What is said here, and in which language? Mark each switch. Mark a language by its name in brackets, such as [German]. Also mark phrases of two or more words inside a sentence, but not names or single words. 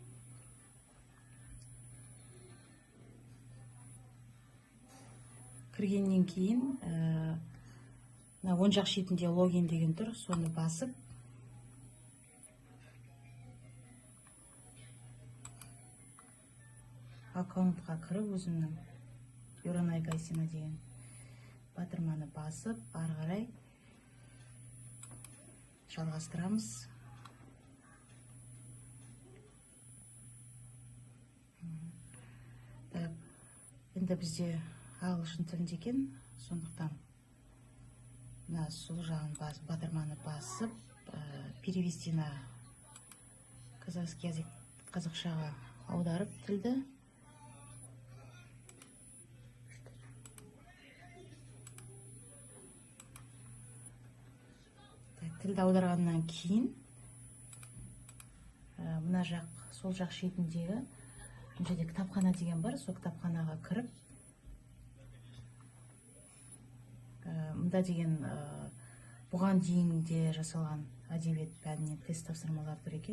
[Kazakh] Кіргеннен кейін оң жақ шетінде логин деген тұр, соны басып аккаунтқа кіріп, өзімнің Юранай Гайсина деген батырманы басып, ары қарай жалғастырамыз. Енді бізде ағылшын тілінде екен, сондықтан сол жағын батырманы басып, [Russian] перевести на казахский язык, [Kazakh] қазақшаға аударып тілді. Тілді аударғаннан кейін мына жақ, сол жақ шетіндегі жерде кітапхана деген бар, сол кітапханаға кіріп, мұнда деген бұған дейінде жасалған әдебиет пәнінен тест тапсырмалар тұр екен.